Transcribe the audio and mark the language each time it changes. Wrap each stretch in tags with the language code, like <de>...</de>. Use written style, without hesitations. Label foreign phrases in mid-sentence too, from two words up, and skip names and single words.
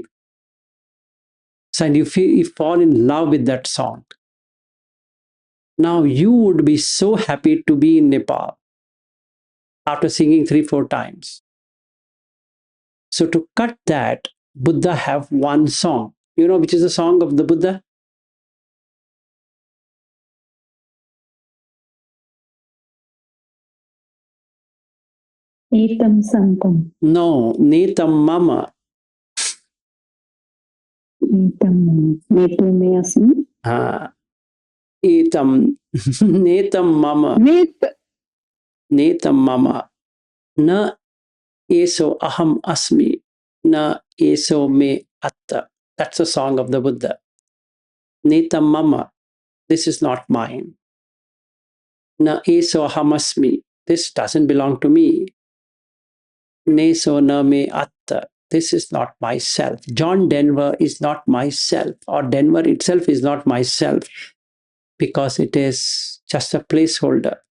<en>So and you fall in love with that song. Now you would be so happy to be in Nepal after singing 3-4 times. So to cut that, Buddha have one song. You know which is the song of the Buddha?</en> <pi>Etam santam. No, Netam Mama. Etam netu me asmi. Etam Netam Mama. Netam Mama. Na eso aham asmi. Na eso me atta.</pi> <en>That's the song of the Buddha.</en> <pi>Netam Mama.</pi> <en>This is not mine.</en> <pi>Na eso aham asmi.</pi> <en>This doesn't belong to me.</en> <pi>Neso na me atta.</pi> <en>This is not myself. John Denver is not myself, or Denver itself is not myself, because it is just a placeholder.</en>